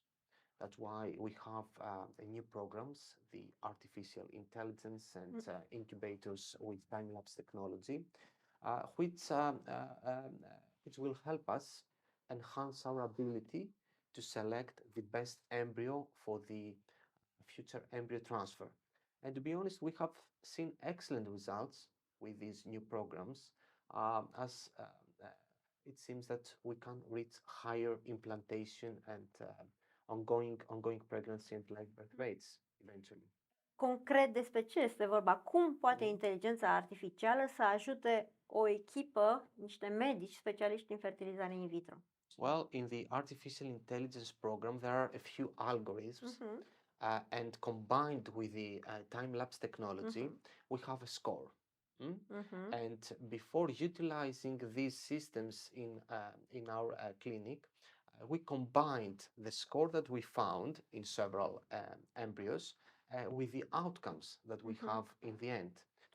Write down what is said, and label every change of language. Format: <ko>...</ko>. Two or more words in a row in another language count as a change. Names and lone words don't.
<en>That's why we have new programs, the artificial intelligence and incubators with time-lapse technology, which will help us enhance our ability to select the best embryo for the future embryo transfer. And to be honest, we have seen excellent results with these new programs, as it seems that we can reach higher implantation and ongoing pregnancy and live birth rates eventually.</en> <ro>Concret, despre ce este vorba? Cum poate inteligența artificială să ajute o echipă, niște medici specialiști în fertilizare in vitro?</ro> <en>Well, in the artificial intelligence program, there are a few algorithms, and combined with the time-lapse technology, we have a score. And before utilizing these systems in our clinic, we combined the score that we found in several embryos with the outcomes that we have in the end.</en>